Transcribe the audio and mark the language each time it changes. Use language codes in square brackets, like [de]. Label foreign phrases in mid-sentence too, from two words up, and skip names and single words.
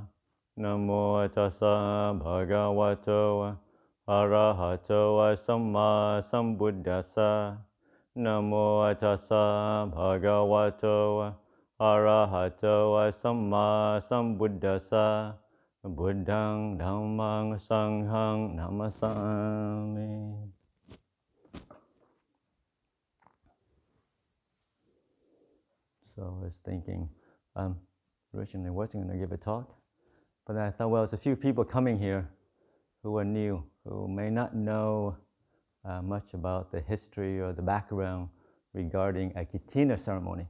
[pi] Namo tassa bhagavato arahato samma sambuddhassa. Namo tassa bhagavato arahato samma sambuddhassa. Buddhang dhammang sanghang namasami. [en] So I was thinking, originally wasn't going to give a talk, but I thought, well, there's a few people coming here who are new, who may not know much about the history or the background regarding a Katina ceremony.